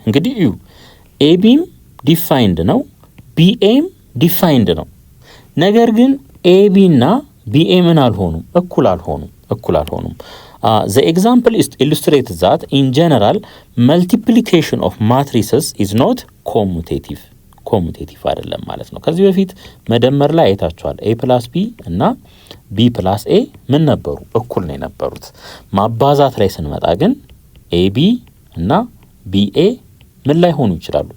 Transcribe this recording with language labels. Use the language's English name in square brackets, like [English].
[Amharic] እንግዲህ እዩ ABም ዲፋይንድ ነው፣ BAም ዲፋይንድ ነው። ነገር ግን AB እና BA ምን አልሆኑም? እኩል አልሆኑም። [English] The example illustrates that in general multiplication of matrices is not commutative [Amharic] አይደለም ማለት ነው። ከዚህ በፊት መደመር ላይ አይታችኋል። A + B እና B + A ምን ነበሩ? እኩል ነው የነበሩት። ማባዛት ላይ ስንመጣ ግን AB እና BA ምን ላይ ሆኑ ይችላሉ?